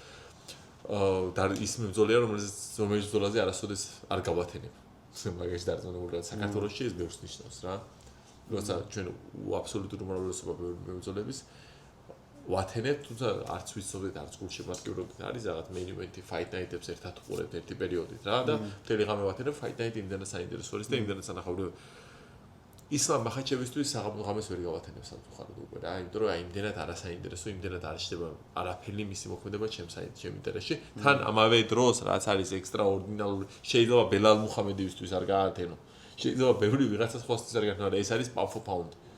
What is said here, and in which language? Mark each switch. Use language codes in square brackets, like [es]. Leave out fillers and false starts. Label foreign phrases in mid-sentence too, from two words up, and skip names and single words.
[ka] და ის მებრძოლია რომელიც ბრძოლაზე არასოდეს არ გავათენებ მაგაში დარწმუნებული ვარ საქართველოში ეს ბევრს ნიშნავს რა როცა ჩვენ აბსოლუტურ უმრავლესობა მებრძოლების ვათენებთ თუმცა არც ვიცოდეთ არც გულშემატკივრობით არის რაღაც [en] main event fight night-ებს [ka] ერთად უყურებთ ერთი პერიოდით რა და მთელი ღამე ვათენებ [en] fight night [ka] იმდენად საინტერესო არის და იმდენად სანახაობრივი ისლამ მახაჩევისთვის ღამეს ვერ გავათენებ სამწუხაროდ უკვე რა იმიტომ რომ აი იმდენად არასაინტერესო იმდენად არ შედება არაფერი მისი მოქმედება ჩემ ინტერესში თან ამავე დროს რაც არის ექსტრაორდინალური შეიძლება ბელალ მუხამედივისთვის არ გაათენო შეიძლება ბევრი ვიღაცას ხოსთვის არ გაათენო ეს არის [en] Pound for Pound